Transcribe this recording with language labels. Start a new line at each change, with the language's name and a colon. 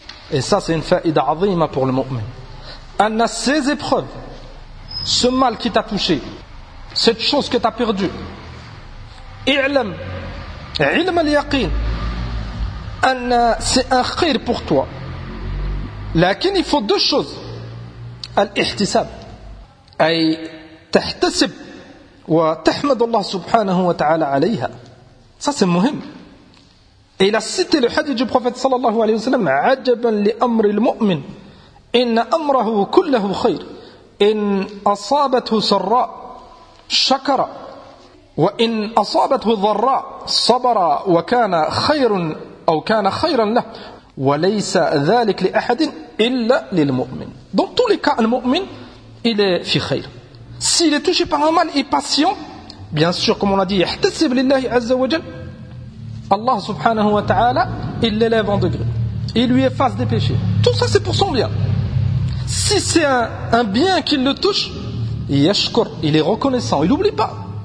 French: Et ça, c'est une
Arabic: fa'ida 'azima
French: pour le mu'min. An ces épreuves, ce mal qui t'a touché, cette chose que t'as perdu,
Arabic: i'lam 'ilm al-yaqin an
French: c'est un khair pour toi. Lakin il faut deux choses.
Arabic: الاحتساب أي تحتسب وتحمد الله سبحانه وتعالى عليها.
French: Ça c'est مهم. Et il a cité le hadith du prophète
Arabic: صلى الله عليه وسلم عجبا لأمر المؤمن إن أمره كله خير إن أصابته سراء شكر وإن أصابته ضراء صبر وكان خير أو كان خيرا له وليس ذلك لأحد إلا للمؤمن.
French: Dans tous les cas, le mu'min, il est
Arabic: fi khayr.
French: S'il est touché par un mal et patient, bien sûr, comme on l'a dit,
Arabic: yahtasib lillahi azza wa jal,
French: Allah subhanahu wa ta'ala, il l'élève en degré. Il lui efface des péchés. Tout ça, c'est pour son bien. Si c'est un bien qui le touche, yashkur, il est reconnaissant, il n'oublie pas.